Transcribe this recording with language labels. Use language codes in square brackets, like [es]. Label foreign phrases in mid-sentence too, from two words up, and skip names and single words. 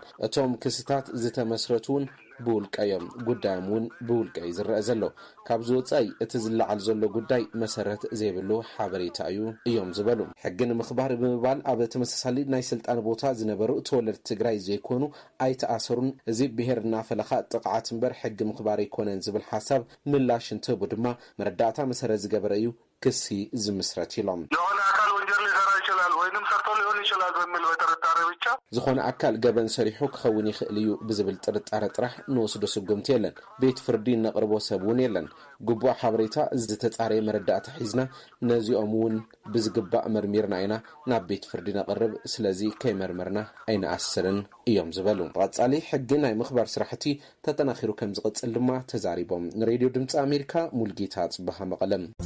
[ti] እቶም ክስታት ዝተመስረቱን ብውልቀዮም ጉዳዮም እውን ብውልቀይ ዝረአ ዘሎ ካብ ዝወጻይ እቲ ዝለዓል ዘሎ ጉዳይ መሰረት ዘይብሉ ሓበሬታ እዩ እዮም ዝበሉ ሕጊ ንምኽባር ብምባል ኣብ ተመሳሳሊ ናይ ስልጣን ቦታ ዝነበሩ ተወለድቲ ትግራይ ዘይኮኑ ኣይተኣሰሩን እዚ ብሄር እናፈለኻ ጥቕዓት እምበር ሕጊ ምኽባር ኣይኮነን ዝብል ሓሳብ ምላሽ እንትህቡ ድማ መረዳእታ መሰረት ዝገበረ እዩ ክሲ ዝምስረት ኢሎም [am] የሆነ አካል ወንጀል ሊሰራ ይችላል ወይንም ሰርቶ ሊሆን ይችላል በሚል በጥርጣሬ ብቻ [ti] ዝኾነ ኣካል ገበን ሰሪሑ ክኸውን ይኽእል እዩ ብዝብል ጥርጣረ ጥራሕ ንወስዶ ስጉምቲ የለን ቤት ፍርዲ ነቕርቦ ሰብ እውን የለን ግቡእ ሓበሬታ ዝተጻረየ መረዳእታ ሒዝና ነዚኦም እውን ብዝግባእ መርሚርና ኢና ናብ ቤት ፍርዲ ነቕርብ ስለዚ ከይመርመርና ኣይንኣስርን እዮም ዝበሉ ቀጻሊ ሕጊ ናይ ምኽባር ስራሕቲ ተጠናኺሩ ከም ዝቕጽል ድማ ተዛሪቦም ንሬድዮ ድምፂ ኣሜሪካ ሙልጌታ ጽባሃ መቐለም